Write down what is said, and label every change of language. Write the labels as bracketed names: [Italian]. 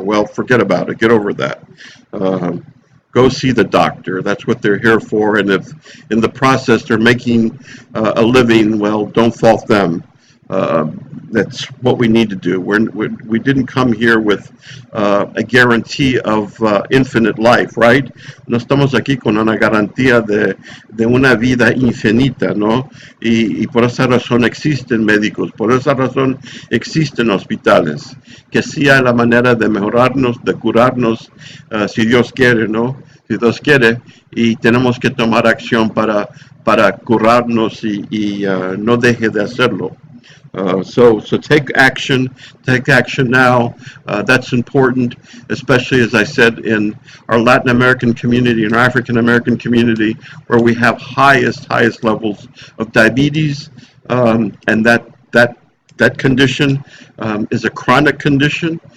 [English] Well, forget about it. Get over that. Go see the doctor. That's what they're here for. And if in the process they're making a living, well, don't fault them. That's what we need to do. We didn't come here with a guarantee of infinite life, right? [Spanish] No estamos aquí con una garantía de una vida infinita, ¿no? Y por esa razón existen médicos, por esa razón existen hospitales, que sí hay la manera de mejorarnos, de curarnos, si Dios quiere, ¿no? Si Dios quiere, y tenemos que tomar acción para curarnos y no deje de hacerlo. [English] So take action now. That's important, especially as I said in our Latin American community and our African American community, where we have highest levels of diabetes, and that condition is a chronic condition.